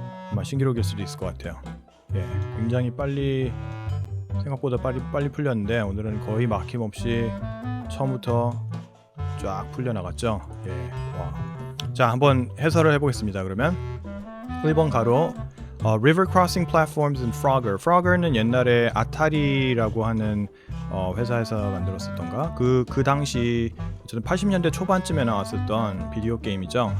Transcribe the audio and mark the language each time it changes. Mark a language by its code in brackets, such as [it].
[ko] 아마 신기록일 수도 있을 것 같아요. 예, 굉장히 생각보다 빨리 풀렸는데 오늘은 거의 막힘없이 처음부터 쫙 풀려나갔죠. 예, 와. 자, 한번 해설을 해보겠습니다. 그러면 1번 가로. [en] River crossing platforms in Frogger. [ko] Frogger는 옛날에 아타리라고 하는 회사에서 만들었었던가. 그 당시 저는 80년대 초반쯤에 나왔었던 비디오 게임이죠.